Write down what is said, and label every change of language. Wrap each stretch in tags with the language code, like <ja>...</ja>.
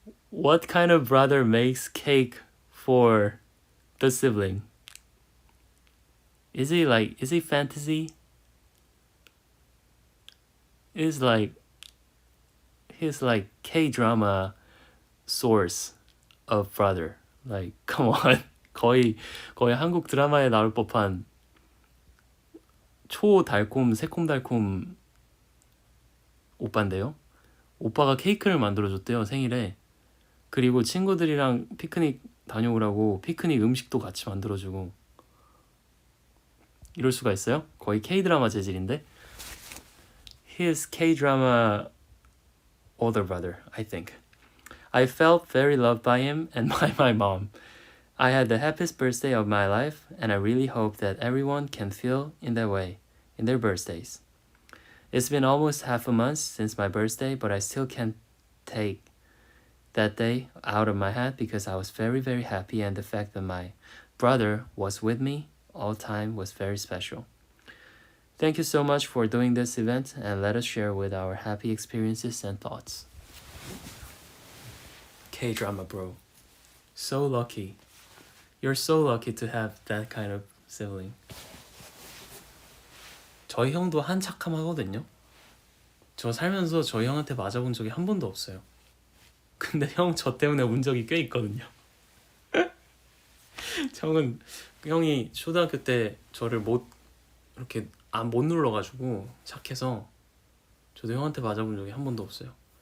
<en>What kind of brother makes cake for the sibling? Is he fantasy? He's like K-drama source of brother. Like come on.</en> <ko>거의 한국 드라마에 나올 법한 초달콤 새콤달콤 오빠인데요. 오빠가 케이크를 만들어줬대요, 생일에. 그리고 친구들이랑 피크닉 다녀오라고 피크닉 음식도 같이 만들어주고. 이럴 수가 있어요? 거의 K-드라마 재질인데.</ko> <en>He is K-drama older brother, I think. I felt very loved by him and by my mom. I had the happiest birthday of my life, and I really hope that everyone can feel in that way in their birthdays. It's been almost half a month since my birthday, but I still can't take that day out of my head because I was very, very happy, and the fact that my brother was with me all time was very special. Thank you so much for doing this event, and let us share with our happy experiences and thoughts. K-drama bro. So lucky. You're so lucky to have that kind of sibling.</en> <ko>저희 형도 한착함하거든요. 저 살면서 저희 형한테 맞아본 적이 한 번도 없어요. 근데 형 저 때문에 운 적이 꽤 있거든요. 형이 초등학교 때 저를 못 눌러가지고 착해서 저도 형한테 맞아본 적이 한 번도 없어요.</ko>